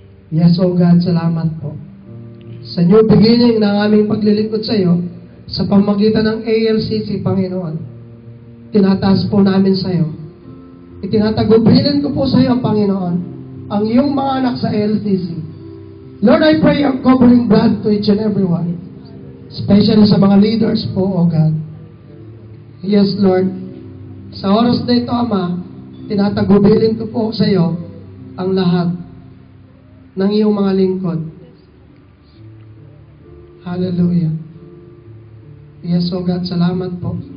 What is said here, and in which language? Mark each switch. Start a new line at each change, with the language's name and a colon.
English: Yes, oh God,
Filipino: salamat po. Sa
English: new beginning
Filipino: ng aming paglilingkod sa iyo, sa pamagitan ng ALCC, Panginoon, tinataas po namin sa iyo. Itinatagubilin ko po sa iyo, Panginoon, ang iyong mga anak sa LCC.
English: Lord, I pray your covering blood to each and every one. Especially
Filipino: sa mga leaders po,
English: O God. Yes, Lord.
Filipino: Sa oras na ito, Ama, tinatagubilin ko po sa iyo ang lahat ng iyong mga lingkod.
English: Hallelujah. Yes, O God,
Filipino: salamat po.